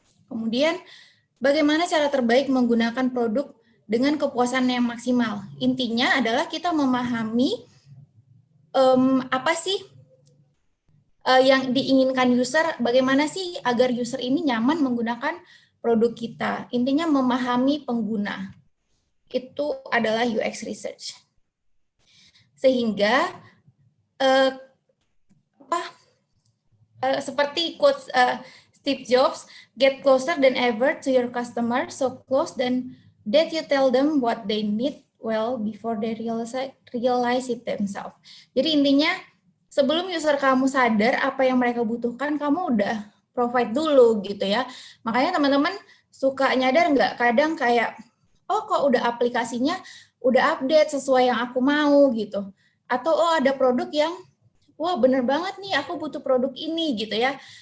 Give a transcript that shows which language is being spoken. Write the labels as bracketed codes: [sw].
[id] Kemudian bagaimana cara terbaik menggunakan produk dengan kepuasan yang maksimal? Intinya adalah kita memahami apa sih yang diinginkan user, bagaimana sih agar user ini nyaman menggunakan produk kita. Intinya memahami pengguna. Itu adalah UX research. Sehingga seperti quotes Steve Jobs, [en] get closer than ever to your customer, so close that you tell them what they need well before they realize it themselves. [id] Jadi intinya sebelum user kamu sadar apa yang mereka butuhkan, kamu udah provide dulu gitu ya. Makanya teman-teman suka nyadar nggak kadang kayak, oh kok udah aplikasinya udah update sesuai yang aku mau gitu. Atau oh ada produk yang, wah bener banget nih aku butuh produk ini gitu ya.